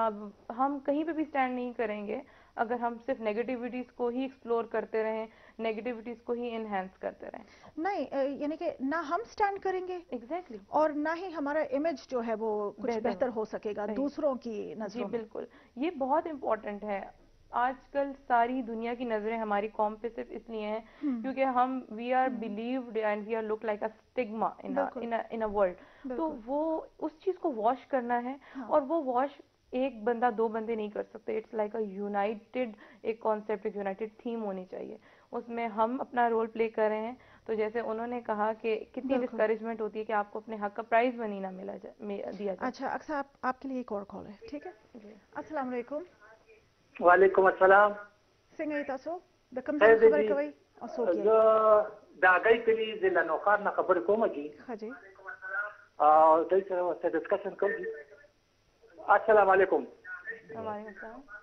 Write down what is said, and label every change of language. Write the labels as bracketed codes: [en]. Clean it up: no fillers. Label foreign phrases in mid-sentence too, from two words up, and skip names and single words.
[ur] ہم کہیں پہ بھی اسٹینڈ نہیں کریں گے اگر ہم صرف نیگیٹیوٹیز کو ہی ایکسپلور کرتے رہیں، نیگیٹیوٹیز کو ہی اینہانس کرتے رہیں. نہیں، یعنی کہ نہ ہم اسٹینڈ کریں گے एग्जैक्टली اور نہ ہی ہمارا امیج جو ہے وہ کچھ بہتر ہو سکے گا دوسروں کی نظروں میں. بالکل، یہ بہت امپورٹنٹ ہے. آج کل ساری دنیا کی نظریں ہماری قوم پہ صرف اس لیے ہیں کیونکہ ہم [en] we are believed and we are look like a stigma in a world. [ur] تو وہ اس چیز کو واش کرنا ہے، اور وہ واش ایک بندہ دو بندے نہیں کر سکتے. [en] it's like a united [ur] ایک کانسیپٹ، ایک [en] united theme [ur] ہونی چاہیے، اس میں ہم اپنا [en] role play [ur] کر رہے ہیں. تو جیسے انہوں نے کہا کہ کتنی ڈسکریجمنٹ ہوتی ہے کہ آپ کو اپنے حق کا [en] prize money [ur] نہ دیا جائے. اچھا اکثر آپ کے لیے ایک اور کال ہے، ٹھیک ہے? السلام علیکم. وعلیکم السلام. [ps] څنګه تاسو د کوم ځای خبرې کوئ او څوک یې؟ زه د هغې کلي ضلع نوښار نه خبرې کوم جی. ښه جی. او دوی سره ورته ډسکشن کوم جی. السلام علیکم. وعلیکم